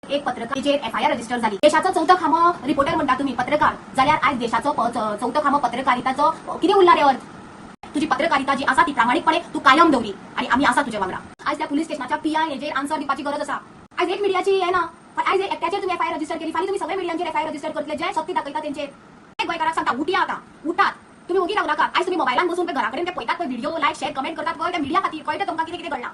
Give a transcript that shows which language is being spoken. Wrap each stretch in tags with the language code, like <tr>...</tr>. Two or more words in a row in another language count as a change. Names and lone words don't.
<kok>एक पत्रकार जे FIR रजिस्टर झाली, देशाचं चौथं खामं रिपोर्टर म्हणता तुम्ही पत्रकार जाल्यार आज देशाचं चौथं खामं पत्रकारिताचं किती उरला रे अर्थ? तुझी पत्रकारिता जी आसा ती प्रामाणिकपणे तू कायम दवरी आणि आम्ही आसा तुझ्या वांगडा। आज त्या पुलीस स्टेशनाच्या PI हेजेर आन्सर दिवपाची गरज आसा। आज एक मिडियाची आहे ना, आज एकट्याचेर तुम्ही FIR रजिस्टर केली, फाल्यां तुम्ही सगळे मिडियांचेर FIR रजिस्टर करतले जे सत्य दाखयता तेंचेर। एक गोंयकाराक सांगता उठया आता, उठात तुम्ही उगी रावू नाका। आज तुम्ही मोबायलान बसून घराकडेन ते पळयतात पळय व्हिडिओ</kok> <en>like share comment</en> <kok>करतात पळय त्या मिडिया खातीर कळटा तुमकां कितें कितें घडलां।</kok>